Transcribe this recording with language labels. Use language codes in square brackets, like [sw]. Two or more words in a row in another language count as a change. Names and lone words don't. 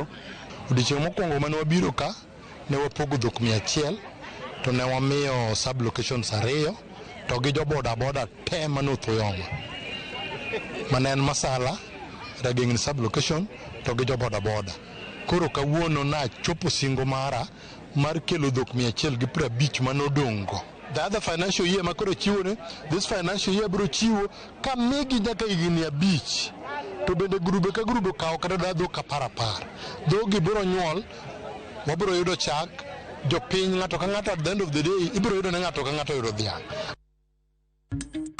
[luo] Odiochieng' mokwongo mane wabiro ka ne wapogo dhok 100 to ne wamiyo [en] sub locations [luo] 2 to gi jo boda te ma North Uyoma mane en Masala Ragengni [en] sub location [luo] to gi jo boda. Koro kawuono na chopo singo mara mar kelo dhok 150 manodongo. [en] The other financial year makoro chiwo, this financial year [luo] bro chiwo ka migi nyaka higni 5 to bende grube ka grube kawo kata dhok 10. Dhogi biro nyuol, wabiro yudo chak, jopiny ng'ato ka ng'ato [en] at the end of the day [luo] ibiro yudo ne ng'ato ka ng'ato yudo dhiang'.